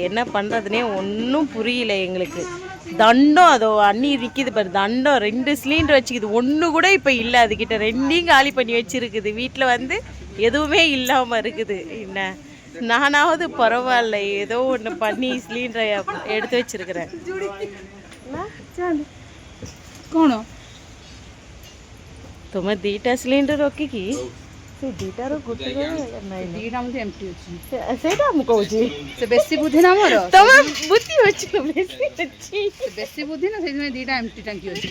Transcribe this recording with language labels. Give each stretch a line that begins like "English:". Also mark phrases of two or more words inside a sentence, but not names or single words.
Tamil: என்ன பண்ணுறதுனே ஒன்றும் புரியல எங்களுக்கு. தண்டம் அதோ அண்ணி நிற்கிது பாரு, தண்டம் 2 சிலிண்டர் வச்சுக்குது. ஒன்று கூட இப்போ இல்லை அதுக்கிட்ட. 2ஐயும் காலி பண்ணி வச்சுருக்குது. வீட்டில் வந்து எதுவுமே இல்லாமல் இருக்குது. என்ன நானாவது பரவாயில்ல, ஏதோ ஒன்று பண்ணி சிலிண்டரை எடுத்து வச்சிருக்கிறேன்.
Odia: ତୁମେ 2ଟା ସିଲିଣ୍ଡର ରଖିକି ସେ 2ଟାର ଗୋଟେ ସେଇଟା ମୁଁ କହୁଛି, ସେ ବେଶୀ ବୁଦ୍ଧି ନା ମୋର। ତମେ ବୁଦ୍ଧି ଅଛି, ବେଶୀ ଅଛି, ବେଶୀ ବୁଦ୍ଧି ନା, ସେଇଥିପାଇଁ 2ଟା ଏମ୍ଟି ଟାଙ୍କି ଅଛି।